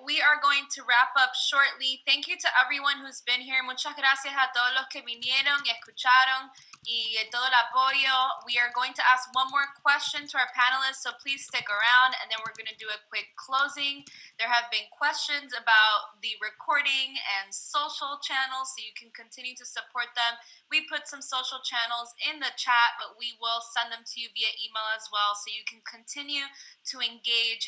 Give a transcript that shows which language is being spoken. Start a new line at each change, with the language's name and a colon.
English: We are going to wrap up shortly. Thank you to everyone who's been here.
Spanish: Muchas gracias a todos los que vinieron y escucharon y todo el apoyo.
English: We are going to ask one more question to our panelists, so please stick around, and then we're going to do a quick closing. There have been questions about the recording and social channels, so you can continue to support them. We put some social channels in the chat, but we will send them to you via email as well, so you can continue to engage.